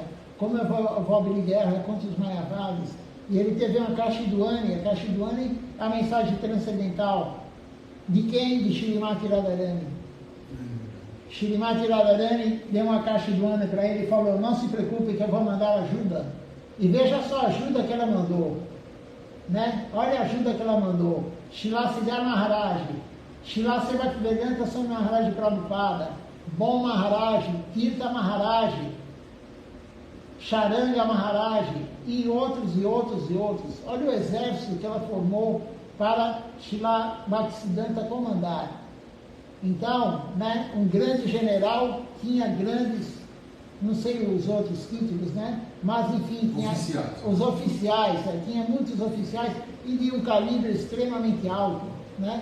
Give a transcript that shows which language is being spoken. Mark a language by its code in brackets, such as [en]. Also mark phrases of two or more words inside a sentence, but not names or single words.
[pt] Como eu vou abrir guerra contra os Mayavadis? E ele teve uma Kashidwani, a Kashidwani é a mensagem transcendental. De quem? De Shrimati Radharani. Shrimati Radharani deu uma Kashidwani para ele e falou, não se preocupe que eu vou mandar ajuda. E veja só a ajuda que ela mandou. Né? Olha a ajuda que ela mandou. Srila Siddhar Maharaj, Srila Bhaktivedanta Swami Maharaj Prabhupada, Bom Maharaj, Tirtha Maharaj, Charanga Maharaj e outros. Olha o exército que ela formou para Srila Bhaktisiddhanta comandar. Então, né, um grande general tinha grandes, não sei os outros títulos, né? Mas enfim, tinha os oficiais, tinha muitos oficiais e de um calibre extremamente alto, né?